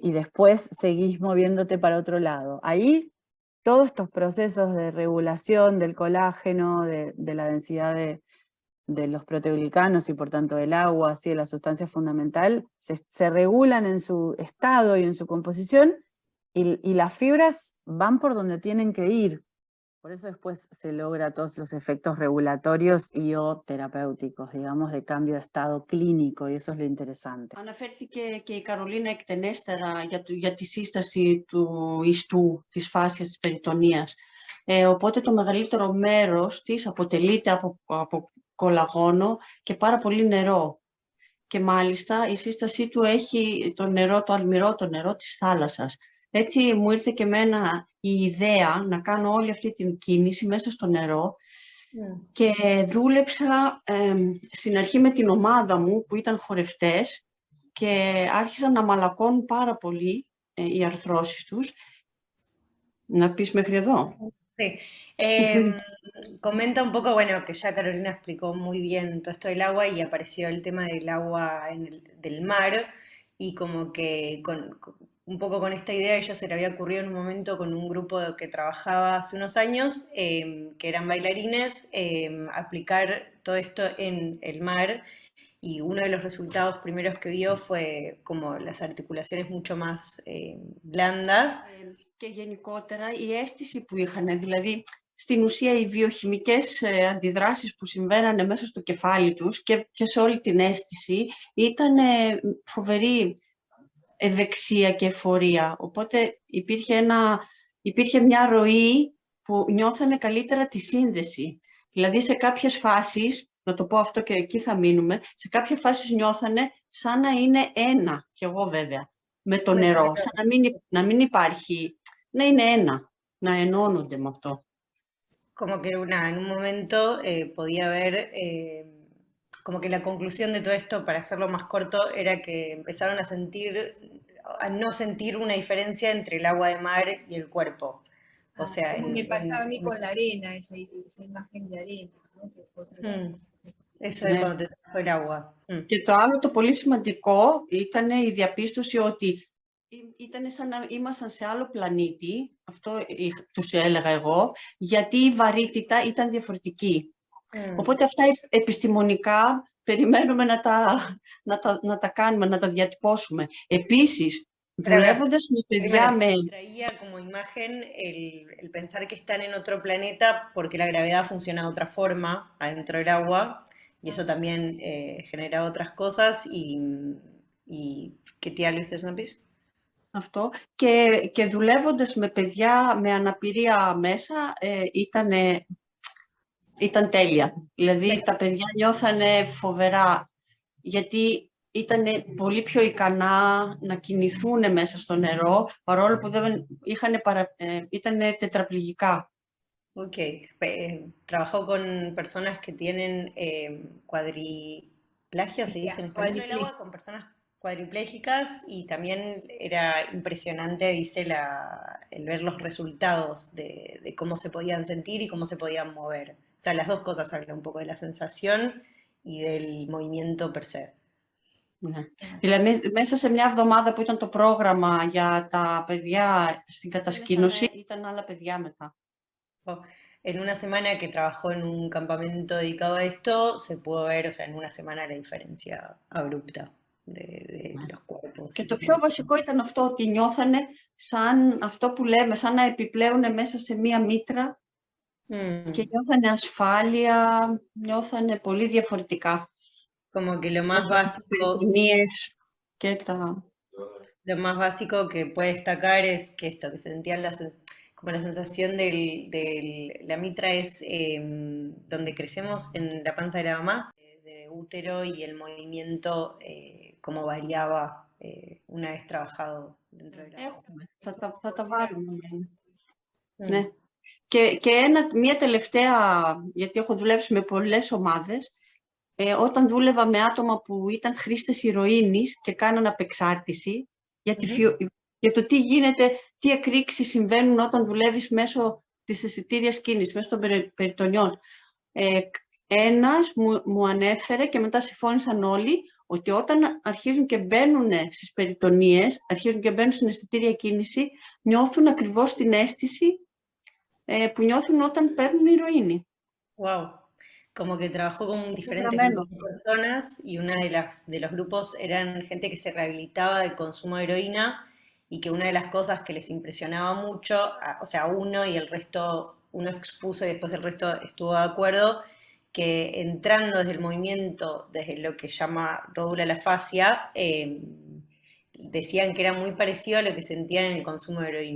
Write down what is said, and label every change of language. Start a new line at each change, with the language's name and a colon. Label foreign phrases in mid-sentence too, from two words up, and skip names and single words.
Spanish: Y después seguís moviéndote para otro lado. Ahí todos estos procesos de regulación del colágeno, de la densidad de los proteoglicanos y por tanto del agua, así de la sustancia fundamental, se regulan en su estado y en su composición, y las fibras van por donde tienen que ir. Por eso después se logra todos los efectos regulatorios y o terapéuticos, digamos, de cambio de estado clínico, y eso es lo interesante.
Greek: Αναφέρθηκε και η Καρολίνα εκτενέστερα για τη σύσταση του ιστού, της φάσης της περιτονίας. Οπότε το μεγαλύτερο μέρος της αποτελείται από κολαγόνο και πάρα πολύ νερό. Και μάλιστα η σύστασή του έχει το νερό, το αλμυρό, το νερό της θάλασσας. Έτσι μου ήρθε και εμένα η ιδέα να κάνω όλη αυτή την κίνηση μέσα στο νερό. Και δούλεψα στην αρχή με την ομάδα μου που ήταν χορευτές και άρχισαν να μαλακώνουν πάρα πολύ οι αρθρώσεις τους Να πεις μέχρι εδώ.
Spanish: Sí. Comenta un poco, bueno, que ya Carolina explicó muy bien todo esto del agua y apareció el tema del agua del mar y como que un poco con esta idea ella se le había ocurrido en un momento con un grupo que trabajaba hace unos años, que eran bailarines, aplicar todo esto en el mar y uno de los resultados primeros que vio fue como las articulaciones mucho más blandas.
Greek: Και γενικότερα η αίσθηση που είχαν, δηλαδή στην ουσία οι βιοχημικές αντιδράσεις που συμβαίνανε μέσα στο κεφάλι τους και σε όλη την αίσθηση ήταν φοβερή ευεξία και εφορία. Οπότε υπήρχε μια ροή που νιώθανε καλύτερα τη σύνδεση. Δηλαδή σε κάποιες φάσεις, να το πω αυτό και εκεί θα μείνουμε, σε κάποιες φάσεις νιώθανε σαν να είναι ένα, κι εγώ βέβαια, με το νερό, σαν να μην υπάρχει, να είναι ένα, να ενώνονται με αυτό.
Spanish: Como que en un momento podía ver, como que la conclusión de todo esto, para hacerlo más corto, era que empezaron a no sentir una diferencia entre el agua de mar y el cuerpo. O sea, como me pasaba a mí con la arena, esa imagen de arena, ¿no? Eso de cuando te trajo el agua.
Greek: Και το άλλο το πολύ σημαντικό ήταν η διαπίστωση ότι ήταν σαν να ήμασταν σε άλλο πλανήτη, αυτό τους έλεγα εγώ, γιατί η βαρύτητα ήταν διαφορετική. Οπότε αυτά επιστημονικά περιμένουμε να τα κάνουμε, να τα διατυπώσουμε. Επίσης, δουλεύοντας με παιδιά με...
Spanish: Traía como imagen el pensar que están en otro planeta porque la gravedad funciona de otra forma adentro del agua y eso también genera otras cosas y ¿qué te hablas
Greek: να πεις? Αυτό και δουλεύοντας με παιδιά με αναπηρία μέσα ήταν τέλεια. Δηλαδή τα παιδιά νιώθανε φοβερά γιατί ήταν πολύ πιο ικανά να κινηθούν μέσα στο νερό παρόλο που ήταν τετραπληγικά.
Spanish: Ok, trabajo con personas que tienen cuadriplagia, se dice en español, el agua, con personas cuadriplégicas y también era impresionante, dice, el ver los resultados de cómo se podían sentir y cómo se podían mover. O sea, las dos cosas hablan un poco de la sensación y del movimiento per se.
Greek: Ναι. Δηλαδή, μέσα σε μια εβδομάδα που ήταν το πρόγραμμα για τα παιδιά στην κατασκήνωση, ήταν άλλα παιδιά μετά.
Spanish: En una semana que trabajó en un campamento dedicado a esto, se pudo ver, o sea, en una semana la diferencia abrupta de los cuerpos.
Greek: Και το πιο βασικό ήταν αυτό, ότι νιώθανε σαν αυτό που λέμε, σαν να επιπλέουν μέσα σε μία μήτρα και νιώθανε ασφάλεια, νιώθανε πολύ διαφορετικά.
Spanish: Como que lo más básico... Lo más básico que puede destacar es que esto, que sentían como la sensación de la mitra es donde crecemos en la panza de la mamá, de útero y el movimiento como variaba una vez trabajado dentro de la mitra.
Greek: Θα τα βάλουμε. Ναι. Και μια τελευταία, γιατί έχω δουλέψει με πολλές ομάδες, όταν δούλευα με άτομα που ήταν χρήστες ηρωίνης και κάναν απεξάρτηση, για το τι γίνεται, τι εκρήξεις συμβαίνουν όταν δουλεύεις μέσω της αισθητήριας κίνησης, μέσω των περιτονιών. Ένας μου ανέφερε και μετά συμφώνησαν όλοι ότι όταν αρχίζουν και μπαίνουν στις περιτονίες, αρχίζουν και μπαίνουν στην αισθητήρια κίνηση, νιώθουν ακριβώς την αίσθηση που νιώθουν όταν παίρνουν ηρωίνη. Wow.
Spanish: Como que trabajó con diferentes grupos de personas y una de los grupos eran gente que se rehabilitaba del consumo de heroína y que una de las cosas que les impresionaba mucho, o sea, uno y el resto, uno expuso y después el resto estuvo de acuerdo, que entrando desde el movimiento, desde lo que llama ródula la fascia, decían que era muy parecido a lo que sentían en el consumo de heroína.